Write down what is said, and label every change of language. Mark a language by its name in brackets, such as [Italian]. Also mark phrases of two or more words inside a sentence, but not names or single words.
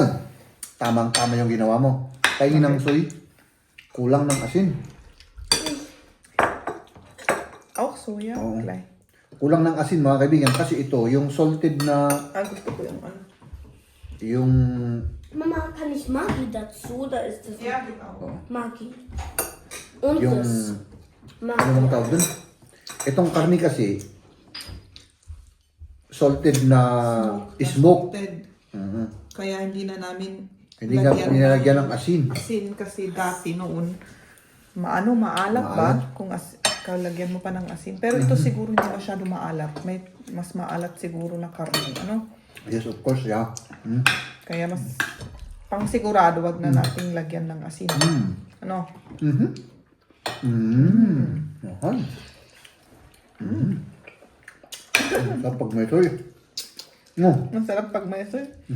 [Filipino] Tamang-tama yung ginawa mo. Kainin ng soy. Kulang ng asin. Oh, soya. Oo. Klay. Kulang ng asin mga kaibigan kasi ito, yung salted na, Gusto ko yung ano. yung, Mama, [German] kann ich Maggi dazu? Da ist das Yeah, genau. Maggi. Und [Filipino] yung, [German] das [Filipino] ano Maggi. bang tawag dun? Itong karne kasi, salted na smoke. Kaya hindi na namin Hindi nga nilalagyan ng asin. asin kasi dati noon maalat ba Maalat? kung kalagyan mo pa ng asin. Pero ito siguro hindi masyado maalat. May mas maalat siguro na karne, ano? [English] Yes, of course, yeah. [Filipino] Kaya mas pang sigurado wag na nating lagyan ng asin. Ano? Mahal. Kapag may ito eh. No. Masarap pag may asin.